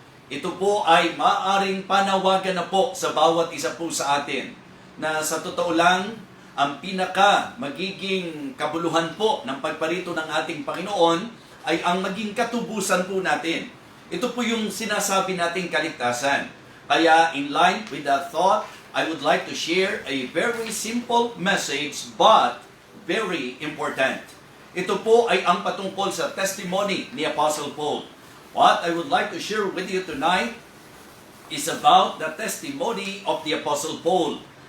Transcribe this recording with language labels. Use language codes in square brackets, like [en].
[tl] Ito po ay maaring panawagan na po sa bawat isa po sa atin na sa totoo lang, ang pinaka magiging kabuluhan po ng pagparito ng ating Panginoon ay ang maging katubusan po natin. Ito po yung sinasabi nating kaligtasan. [en] Kaya in line with that thought, I would like to share a very simple message but very important. [tl] Ito po ay ang patungkol sa testimony ni Apostle Paul. [en] What I would like to share with you tonight is about the testimony of the Apostle Paul.